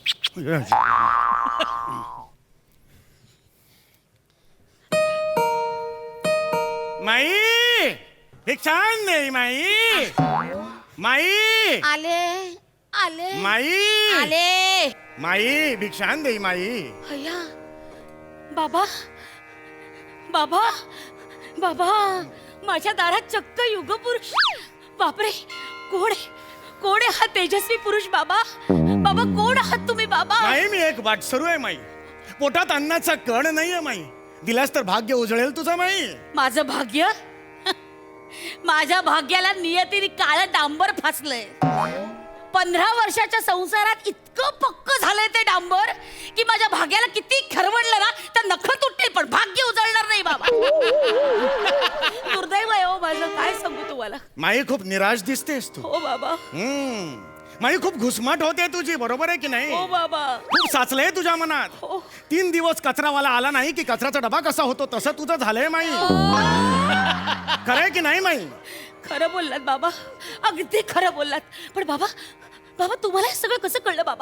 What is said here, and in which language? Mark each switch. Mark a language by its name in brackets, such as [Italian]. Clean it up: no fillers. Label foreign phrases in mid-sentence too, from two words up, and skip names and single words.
[Marathi] माई भिक्षान दे माई. माई आले आले माई आले माई भिक्षान दे माई. अय्या बाबा बाबा बाबा माझ्या दारात चक्क युगपुरुष. बापरे कोण आहे? कोण आहे हा तेजस्वी पुरुष? बाबा बाबा कोण आहात तुम्ही बाबा? माई मी एक वाटसरू आहे माई. पोटात अन्नाचा कण नाहीये माई. दिलास तर भाग्य उजळेल तुझं माई. माझं भाग्य? माझ्या भाग्याला नियतीने काळं डांबर फासलंय. 15 वर्षाच्या संसारात इतकं पक्क झालंय ते डांबर की माझ्या भाग्याला किती खरवडलं ना तर नख तुटतील पण भाग्य उजळणार नाही बाबा. दुर्दैव आहे हो माझं, काय सांगू तुम्हाला. माई खूप निराश दिसतेस तू. हो बाबा. माई खूप घुसमट होते तुझी, बरोबर आहे की नाही? हो बाबा. खूप साचलंय तुझ्या मनात. हो. 3 दिवस कचरावाला आला नाही की कचऱ्याचा डबा कसा होतो तसं तुझं झालंय माई. खरंय की नाही माई? खरं बोललात बाबा, अगदी खरं बोललात. पण बाबा बाबा तुम्हाला हे सगळं कसं कळलं बाबा?